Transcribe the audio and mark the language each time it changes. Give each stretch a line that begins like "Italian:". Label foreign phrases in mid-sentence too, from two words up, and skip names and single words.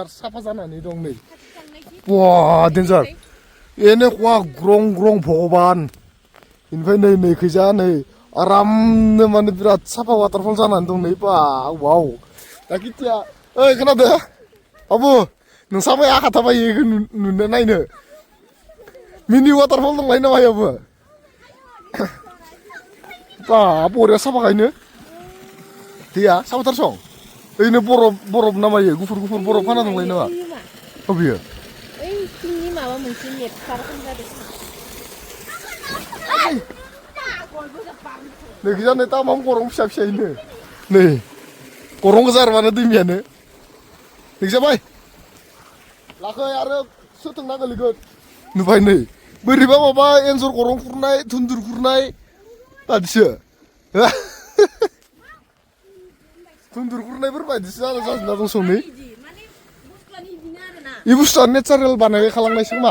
Bodo: साफा जानानै दं नै वा डेन्जार एनो खवा ग्रं भगबान ओमफ्राय नै खैजा नै आरामनो माने बिराद साफा वाटारफल जानानै दं नै बा वाव दा किटिया ओइ खोनादो बाबु नोंसाबो आखा थाबायो नुनो नायनो
English: Mini waterfall
Bodo: dongलाय नामा यावबो बा बरिया साफाखायनो दैया साफाथार सं ओरैनो बरफ नामायो गुफुर बरफ फाना दंलाय नामा अबेयो ओइ सिंनि माबा मोनसे नेटखार जादों नै गोजानै तामाम गरं फिसा-फिसायैनो नै गरं गोजा आरो दैमायानो नोंजाबाय लाखै आरो सोथोंना गोलैगोन नुबाय नै बोरैबा माबा एन्जर गरं खुरनाय धुन्दुर खुरनाय बादिसो धुन्दुर खुरनायफोर बायदिसो जाजोबना दं सनै इ बुस्थुआ नेचारेल बानाय खालामनायसो खोमा